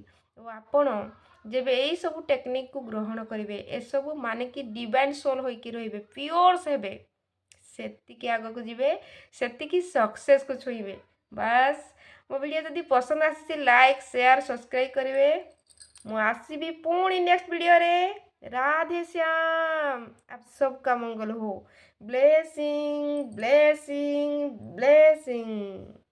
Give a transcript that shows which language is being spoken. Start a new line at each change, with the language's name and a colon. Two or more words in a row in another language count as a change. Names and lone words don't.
Odia: ଓ ଆପଣ ଯେବେ ଏଇସବୁ ଟେକ୍ନିକ୍କୁ ଗ୍ରହଣ କରିବେ, ଏସବୁ ମାନିକି
English: divine soul
Odia: ହୋଇକି ରହିବେ, ପିଓର୍ସ ହେବେ, ସେତିକି ଆଗକୁ ଯିବେ, ସେତିକି ସକ୍ସେସ୍କୁ ଛୁଇଁବେ। ବାସ୍ ମୋ ଭିଡ଼ିଓ ଯଦି ପସନ୍ଦ ଆସିଛି,
English: like share subscribe
Odia: କରିବେ। ମୁଁ ଆସିବି ପୁଣି ନେକ୍ସଟ ଭିଡ଼ିଓରେ। राधे श्याम।
Hindi: आप सबका मंगल हो।
English: blessing blessing blessing.